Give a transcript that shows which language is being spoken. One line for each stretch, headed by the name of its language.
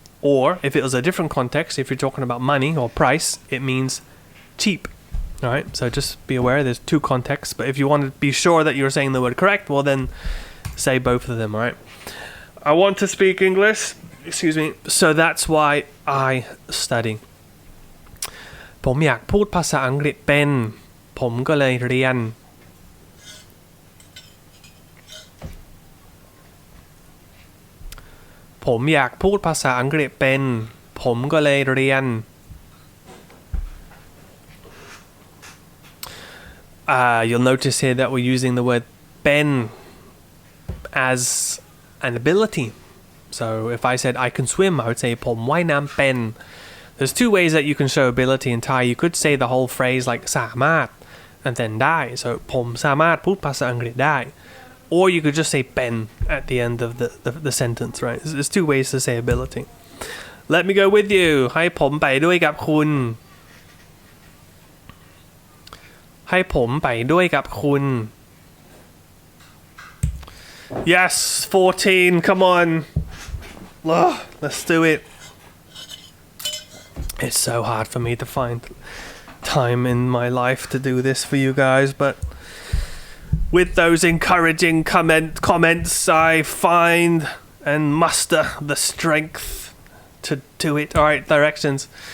English: Or if it was a different context, if you're talking about money or price, it means cheap. All right, so just be aware there's two contexts, but if you want to be sure that you're saying the word correct, well then say both of them, all right? I want to speak English. excuse me. So that's why I study.
Thai: ผมอยากพูดภาษาอังกฤษเป็นผมก็เลยเรียนผมอยากพูดภาษาอังกฤษเป็นผมก็เลยเรียน
English: you'll notice here that we're using the word เป็น as an ability. So if I said I can swim, I would say
Thai: ผมว่ายน้ำเป็น
English: There's two ways that you can show ability in Thai. You could say the whole phrase like สามารถ and then ได้ So
Thai: ผมสามารถพูดภาษาอังกฤษได้
English: Or you could just say เป็น at the end of the sentence, right? There's two ways to say ability. Let me go with you.
Thai: ให้ผมไปด้วยกับคุณให้ผมไปด้วยกับคุณ
English: Yes 14 come on let's do it. It's so hard for me to find time in my life to do this for you guys, but with those encouraging comments I find and muster the strength to do it. All right, directions.